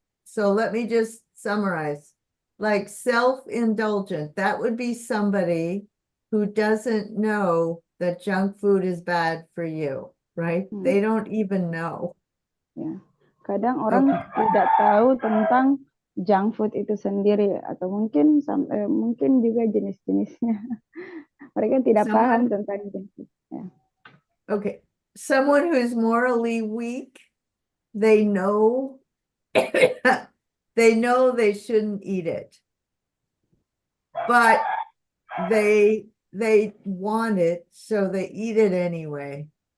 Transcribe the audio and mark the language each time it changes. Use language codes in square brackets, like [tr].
[en] So let me just summarize. Like self-indulgent, that would be somebody who doesn't know that junk food is bad for you, right? They don't even know. [id] Ya. Kadang orang tidak tahu tentang junk food itu sendiri atau mungkin mungkin juga jenis-jenisnya. Mereka tidak paham tentang junk food. [en] Yeah. Okay. Someone who's morally weak, they know they know they shouldn't eat it, but they want it, so they eat it anyway.